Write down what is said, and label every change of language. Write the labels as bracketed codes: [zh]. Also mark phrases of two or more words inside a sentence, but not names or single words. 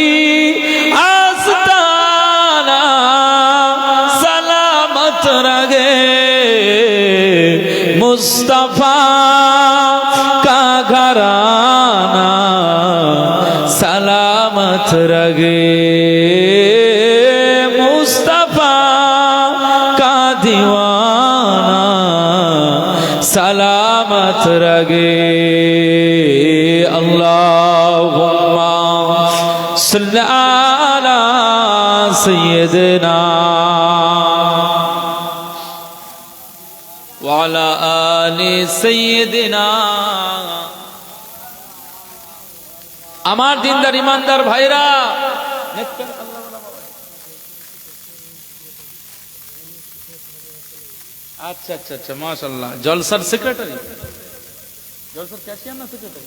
[ur] آستانہ سلامت رگے، مصطفیٰ کا گھرانہ سلامت رگے، مصطفیٰ کا دیوانہ سلامت رگے. [ar] اللهم صل على سيدنا وعلى آل سيدنا. [bn] আমার দিনদার ইমানদার ভাইরা, আচ্ছা আচ্ছা আচ্ছা, মাশাআল্লাহ। জলসার সেক্রেটারি, জলসার ক্যাশিয়ার না সেক্রেটারি?